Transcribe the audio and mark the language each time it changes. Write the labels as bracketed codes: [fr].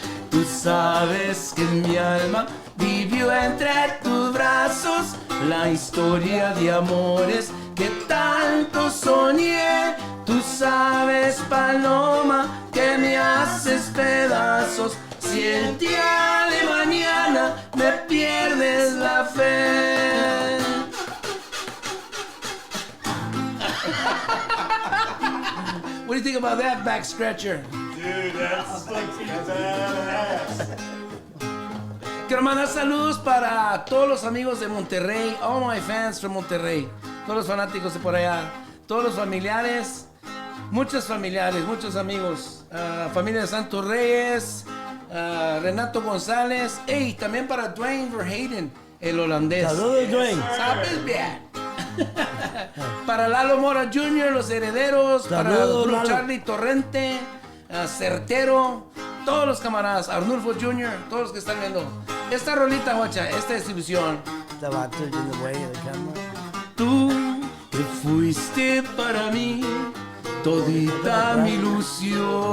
[es] Tú sabes que mi alma vivió entre tus brazos la historia de amores que tanto soñé. Tú sabes, paloma, que me haces pedazos si el día de mañana me pierdes la fe. [en] What do you think about that back stretcher? Dude, that's fucking badass. [es] Quiero mandar saludos para todos los amigos de Monterrey, [en] all my fans from Monterrey, [es] todos los fanáticos de por allá, todos los familiares, muchos amigos, familia de Santos Reyes, Renato González, y también para Dwayne Verheyden, el holandés. Saludos, Dwayne. ¿Sabes bien? Para Lalo Mora Jr., los herederos, Saludos, para Blue Lalo. Charlie Torrente, Certero, todos los camaradas, Arnulfo Jr., todos los que están viendo. Esta rolita, guacha, esta distribución. [en] The water in the way of the camera. [es] Tú que fuiste para mí todita mi ilusión.